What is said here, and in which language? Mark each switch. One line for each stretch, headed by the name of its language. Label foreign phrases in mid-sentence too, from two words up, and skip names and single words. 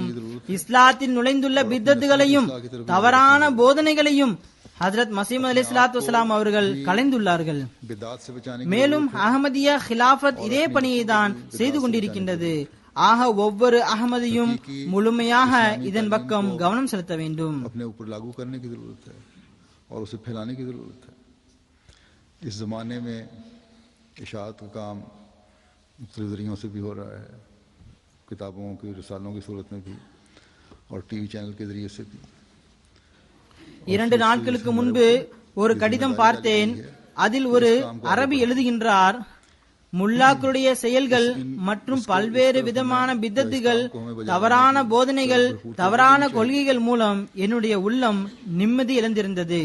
Tamil: இஸ்லாத்தில் நுழைந்துள்ள பித்தத்துகளையும் தவறான போதனைகளையும் ஹஜ்ரத் மஸீஹ் மவ்ஊத்
Arabic: عليه الصلاة والسلام
Tamil: அவர்கள் கலைந்துள்ளார்கள். மேலும் அஹ்மதியா ஹிலாஃபத் இதே பணியை தான் செய்து கொண்டிருக்கின்றது. ஆக ஒவ்வொரு அஹ்மதியும் முழுமையாக இதன் பக்கம் கவனம் செலுத்த வேண்டும்.
Urdu: اس زمانے میں اشاعت کا کام مختلف ذریعوں سے بھی ہو رہا ہے، کتابوں کی، رسالوں کی صورت میں بھی اور
English: TV channel
Urdu: کے ذریعے سے بھی.
Tamil: 2 நாட்களுக்கு முன்பு ஒரு கடிதம் பார்த்தேன். அதில் ஒரு அரபி எழுதுகின்றார், முல்லாக்களுடைய செயல்கள் மற்றும் பல்வேறு விதமான பித்தத்துகள், தவறான போதனைகள், தவறான கொள்கைகள் மூலம் என்னுடைய உள்ளம் நிம்மதி இழந்திருந்தது.